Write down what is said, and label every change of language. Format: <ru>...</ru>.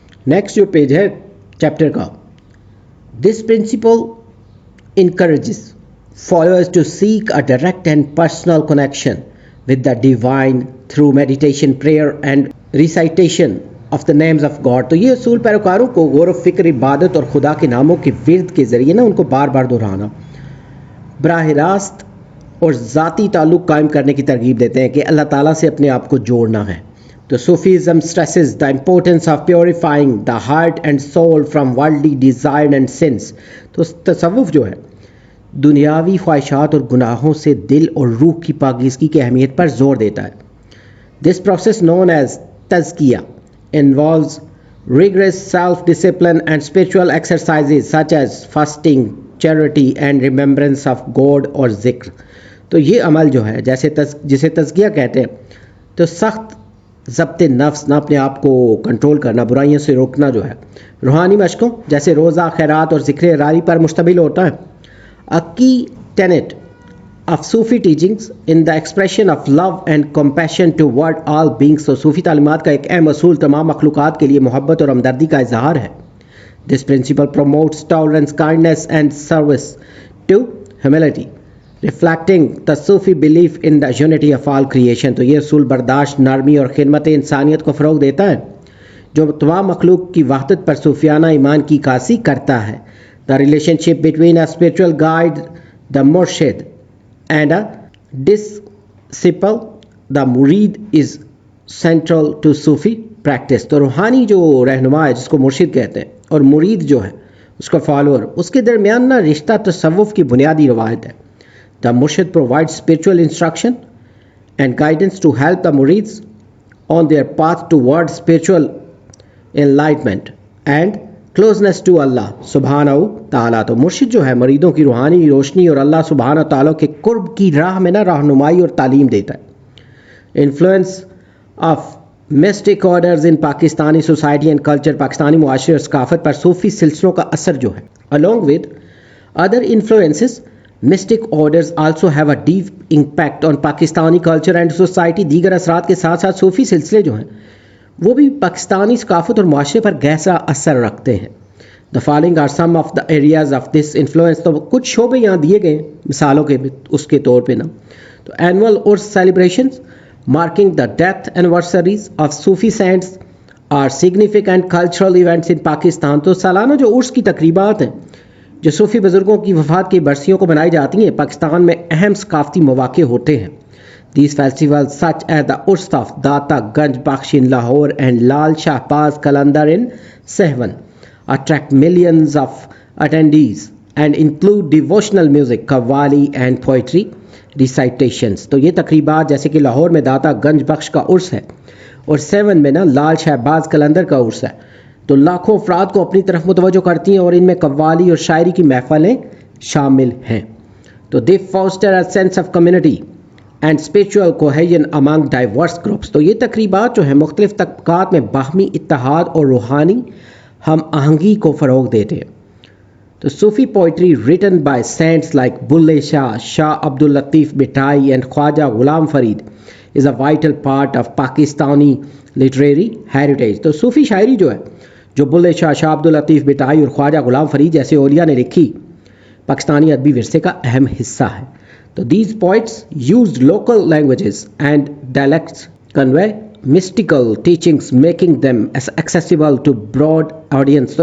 <ur>Next جو page ہے chapter کا,</ur> <en>This principle encourages followers to seek a direct and personal connection with the divine through meditation, prayer and recitation of the names of God.</en> <ur>تو یہ اصول پیروکاروں کو غور و فکر, عبادت اور خدا کے ناموں کے ورد کے ذریعے نا ان کو بار بار دہرانا, براہ راست اور ذاتی تعلق قائم کرنے کی ترغیب دیتے ہیں کہ اللہ تعالیٰ سے اپنے آپ کو جوڑنا ہے.</ur> <en>تو Sufism stresses the importance of purifying the heart and soul from worldly desire and sins.</en> <ur>تو تصوف جو ہے دنیاوی خواہشات اور گناہوں سے دل اور روح کی پاکیزگی کی اہمیت پر زور دیتا ہے.</ur> <en>This process known as تزکیہ involves rigorous self-discipline and spiritual exercises such as fasting, charity and remembrance of God اور ذکر.</en> <ur>تو یہ عمل جو ہے جسے تزکیہ کہتے ہیں تو سخت ضبط نفس نہ اپنے آپ کو کنٹرول کرنا, برائیوں سے روکنا جو ہے, روحانی مشقوں جیسے روزہ, خیرات اور ذکر الہی پر مشتمل ہوتا ہے.</ur> <en>A key tenet of Sufi teachings in the expression of love and compassion toward all beings.</en> <ur>تو صوفی تعلیمات کا ایک اہم اصول تمام مخلوقات کے لیے محبت اور ہمدردی کا اظہار ہے.</ur> <en>This principle promotes tolerance, kindness and service to humility, reflecting the Sufi belief in the unity of all creation.</en> <ur>تو یہ اصول برداشت, نرمی اور خدمت انسانیت کو فروغ دیتا ہے جو تمام مخلوق کی وحدت پر صوفیانہ ایمان کی عکاسی کرتا ہے.</ur> <en>The relationship between a spiritual guide, the murshid, and a disciple, the murid, is central to Sufi practice.</en> <ur>تو روحانی جو رہنما ہے جس کو مرشد کہتے ہیں اور مرید جو ہے اس کا فالوور, اس کے درمیان نا رشتہ تصوف کی بنیادی روایت ہے.</ur> <en>The murshid provides spiritual instruction and guidance to help the murids on their path towards spiritual enlightenment and closeness to Allah سبحانہ تعالیٰ.</en> <ur>تو مرشد جو ہے مریدوں کی روحانی روشنی اور اللہ سبحانہ تعالیٰ کے قرب کی راہ میں نا رہنمائی اور تعلیم دیتا ہے.</ur> <en>Influence of mystic orders in Pakistani society and culture.</en> <ur>Pakistani معاشرے اور ثقافت پر صوفی سلسلوں کا اثر جو ہے</ur> <en>along with other influences mystic orders also have a deep impact on Pakistani culture and society.</en> <ur>دیگر اثرات کے ساتھ ساتھ صوفی سلسلے جو ہیں وہ بھی پاکستانی ثقافت اور معاشرے پر گہرا اثر رکھتے ہیں.</ur> <en>The following are some of the areas of this influence.</en> <ur>تو کچھ شعبے یہاں دیے گئے مثالوں کے اس کے طور پہ نا.</ur> <en>تو annual Urs celebrations marking the death anniversaries of Sufi saints are significant cultural events in Pakistan.</en> <ur>تو سالانہ جو عرس کی تقریبات ہیں جو صوفی بزرگوں کی وفات کی برسیوں کو منائی جاتی ہیں پاکستان میں اہم ثقافتی مواقع ہوتے ہیں.</ur> <en>These festivals such as the Urs of Data Ganj Bakhsh in Lahore and Lal Shahbaz Qalandar in Sehwan attract millions of attendees and include devotional music, qawwali and poetry recitations.</en> <ur>تو یہ تقریبات جیسے کہ لاہور میں داتا گنج بخش کا عرس ہے اور سیون میں نا لال شہباز قلندر کا عرس ہے تو لاکھوں افراد کو اپنی طرف متوجہ کرتی ہیں اور ان میں قوالی اور شاعری کی محفلیں شامل ہیں.</ur> <en>تو they foster a sense of community and spiritual cohesion among diverse groups.</en> <ur>تو یہ تقریبات جو ہیں مختلف طبقات میں باہمی اتحاد اور روحانی ہم آہنگی کو فروغ دیتے ہیں.</ur> <en>تو Sufi poetry written by saints like Bulle Shah, Shah Abdul Latif Bhittai and Khwaja Ghulam Farid is a vital part of Pakistani literary heritage.</en> <ur>تو صوفی شاعری جو ہے جو بلے شاہ، شاہ عبد الطیف بٹائی اور خواجہ غلام فرید جیسے اولیاء نے لکھی پاکستانی ادبی ورثے کا اہم حصہ ہے.</ur> <en>تو these poets used local languages and dialects convey mystical teachings making them accessible to broad audience.</en>